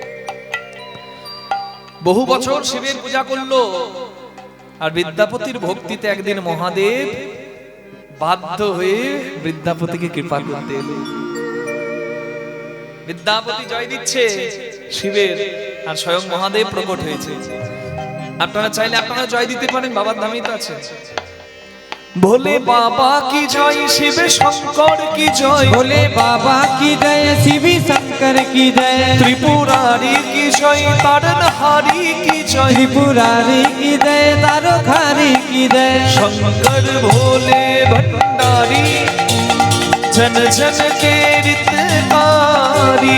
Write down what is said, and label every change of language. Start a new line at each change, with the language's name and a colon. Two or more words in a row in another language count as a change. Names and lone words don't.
Bangla: বহু বছর শিবের পূজা করলো, আর বিদ্যাপতির ভক্তিতে একদিন মহাদেব বাধ্য হয়ে বিদ্যাপতিকে কৃপা করতে এলো। বিদ্যাপতি জয় দিচ্ছে শিবের, আর স্বয়ং মহাদেব প্রকট হয়েছে। আপনারা চাইলে আপনারা জয় দিতে পারেন, বাবার নামই তো আছে।
Hindi: भोले बाबा की जय, शिवे शंकर की जय, भोले बाबा की जय, शिव शंकर की जय, त्रिपुरारी की जय, तारणहारी की जय, त्रिपुरारी की जय, तारखारी की जय, शंकर भोले भंडारी जन जन के रितकारी।